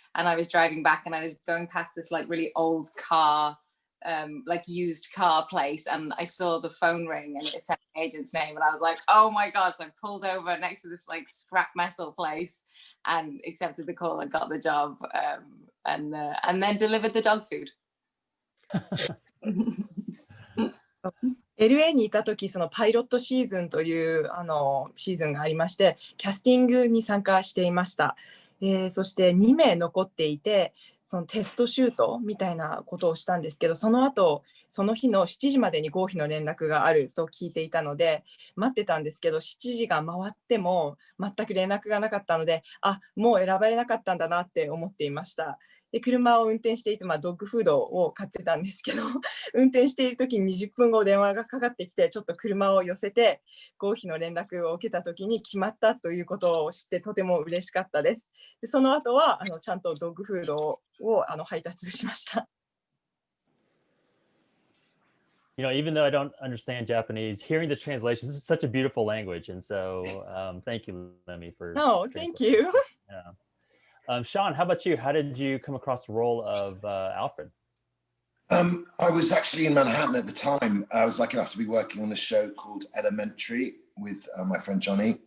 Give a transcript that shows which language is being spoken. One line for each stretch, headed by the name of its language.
English: And I was driving back and I was going past this like really old car, like used car place. And I saw the phone ring and it said the agent's name. And I was like, oh my God. So I pulled over next to this like scrap metal place and accepted the call and got the job and then delivered the dog food.
Japanese: LA にいた時、そのパイロットシーズンというシーズンがありまして、キャスティングに参加していました。そして2名残っていて、そのテストシュートみたいなことをしたんですけど、その後その日の7時までに合否の連絡があると聞いていたので待ってたんですけど、7時が回っても全く連絡がなかったので、もう選ばれなかったんだなって思っていました。で、車を運転していて、ドッグフードを買ってたんですけど、運転している時に20分後電話がかかってきて、ちょっと車を寄せて合否の連絡を受けた時に決まったということを知ってとても嬉しかったです。で、その後はちゃんとドッグフードを配達しました。
English: even though I don't understand Japanese, hearing the translations is such a beautiful language. And so thank you, Lemmy, for No, thank you. Yeah. Sean, how about you? How did you come across the role of Alfred? I was actually in Manhattan at the time. I was lucky enough to be working on a show called Elementary with my friend Johnny.